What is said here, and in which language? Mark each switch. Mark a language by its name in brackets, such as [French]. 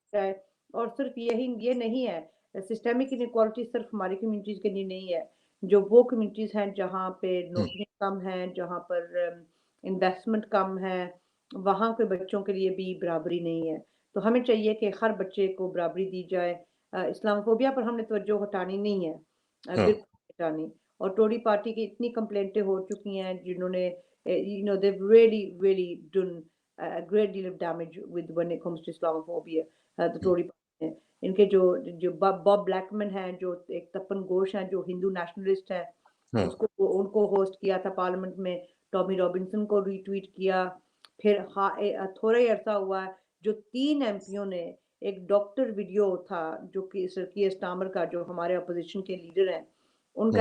[Hindi] है, और सिर्फ ये नहीं है, सिस्टेमिक इनइक्वालिटी सिर्फ हमारी कम्युनिटीज़ के लिए नहीं है। जो वो कम्युनिटीज़ हैं जहाँ पे हुँ, नौकरियाँ कम हैं, जहाँ पर इन्वेस्टमेंट कम है, वहाँ के बच्चों के लिए भी बराबरी नहीं है। तो हमें चाहिए कि हर बच्चे को बराबरी दी जाए। इस्लामोफोबिया पर हमने तवज्जो हटानी नहीं है, हाँ, बिल्कुल नहीं हटानी। और टोरी पार्टी की इतनी कंप्लेंटें हो चुकी हैं, जिन्होंने [English] they've really done a great deal of damage with when it comes to Islamophobia, the hmm, [Hindi] Tory party ने। इनके जो जो बॉब ब्लैकमैन हैं, जो एक तपन गोश हैं, जो हिंदू नेशनलिस्ट हैं, हाँ, उसको उनको होस्ट किया था पार्लियामेंट में, टॉमी रॉबिन्सन को रीट्वीट किया। फिर थोड़ा ही अरसा हुआ है, जो 3 एमपीओ ने एक डॉक्टर वीडियो था, जो कि सर कीयर स्टार्मर का, जो हमारे अपोजिशन के लीडर हैं, उनका